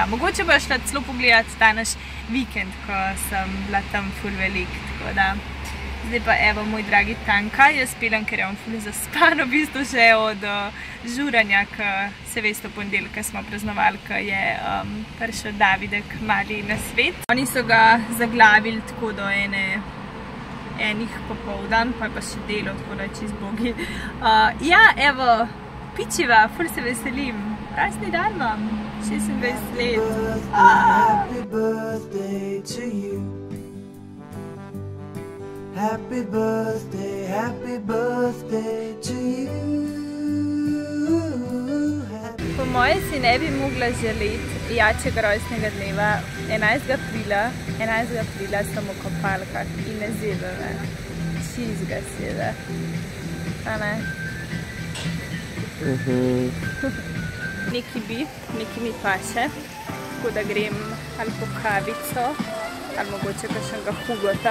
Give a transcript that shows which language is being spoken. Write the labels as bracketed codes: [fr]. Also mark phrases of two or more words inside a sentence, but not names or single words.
[sl] Mogoče bo šla celo pogledati danes vikend, ko sem bila tam ful velik, tako da zdaj pa evo moj dragi Tanka, jaz pelem, ker je on ful zaspan, v bistvu že od žuranja, ki se veste v ponedeljka smo praznovali, ko je prišel Davidek mali na svet. Oni so ga zaglavili tako do enih popoldan, pa je pa še delo, tako da čist bogi. Ja, evo, pičiva, ful se veselim. Rojstni dan vam, 26 let. [en] Happy birthday to you. Happy birthday to you. [sl] Po moje si ne bi mogla želeti jačega rojstnega dneva. 11. aprila sem v kopalkah in ne zebe me. Čizga sede. A ne? Neki bi, neki mi paše, tako da grem ali po kavico, ali mogoče kakšnega hugota.